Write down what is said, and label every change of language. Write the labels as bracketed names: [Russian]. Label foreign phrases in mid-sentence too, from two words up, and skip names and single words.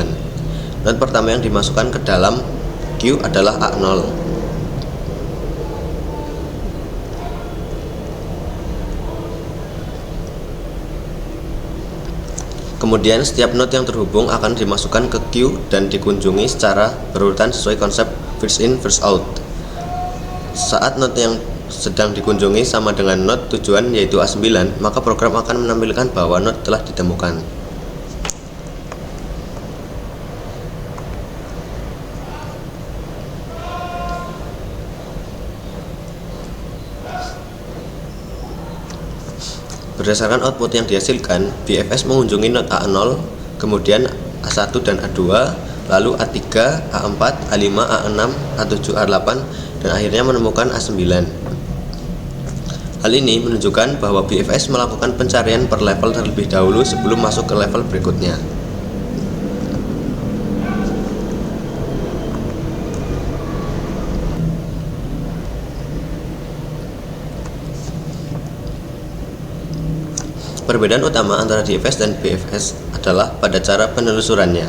[Indonesian] Node pertama yang dimasukkan ke dalam queue adalah A0. Kemudian setiap node yang terhubung akan dimasukkan ke queue dan dikunjungi secara berurutan sesuai konsep [English] first in first out. [Indonesian] Saat node yang sedang dikunjungi sama dengan node tujuan yaitu A9, maka program akan menampilkan bahwa node telah ditemukan. Berdasarkan output yang dihasilkan, BFS mengunjungi node A0, kemudian A1 dan A2, lalu A3, A4, A5, A6, A7, A8, dan akhirnya menemukan A9. Hal ini menunjukkan bahwa BFS melakukan pencarian per level terlebih dahulu sebelum masuk ke level berikutnya. Perbedaan utama antara DFS dan BFS adalah pada cara penelusurannya.